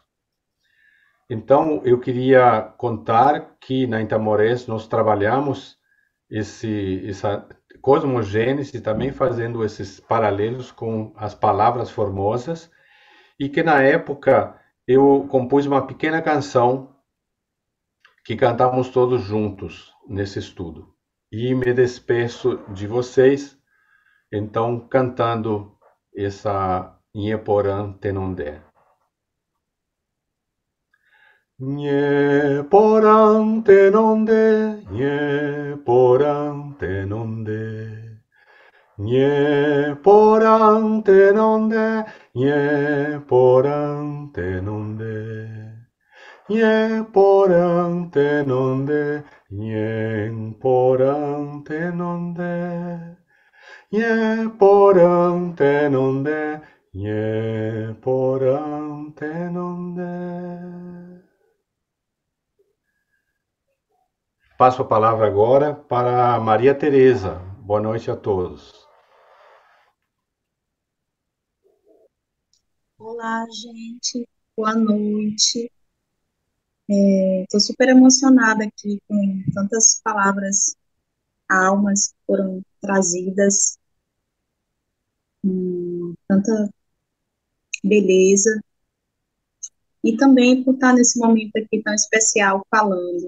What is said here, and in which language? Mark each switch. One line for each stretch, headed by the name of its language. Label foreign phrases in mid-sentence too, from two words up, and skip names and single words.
Portuguese: Então, eu queria contar que na Intamorés nós trabalhamos essa cosmogênese, também fazendo esses paralelos com as palavras formosas, e que na época eu compus uma pequena canção que cantamos todos juntos nesse estudo. E me despeço de vocês, então, cantando essa Nheporã Tenondé.
Guarani: Nheporã Tenondé, Nheporã Tenondé, Nheporã Tenondé, Nheporã Tenondé, Nheporã Tenondé, Nheporã Tenondé, Nheporã Tenondé, Nheporã Tenondé.
Portuguese: Passo a palavra agora para Maria Tereza. Boa noite a todos. Olá, gente. Boa noite. Estou super emocionada aqui com tantas palavras, almas que foram trazidas, tanta beleza, e também por estar nesse momento aqui tão especial falando.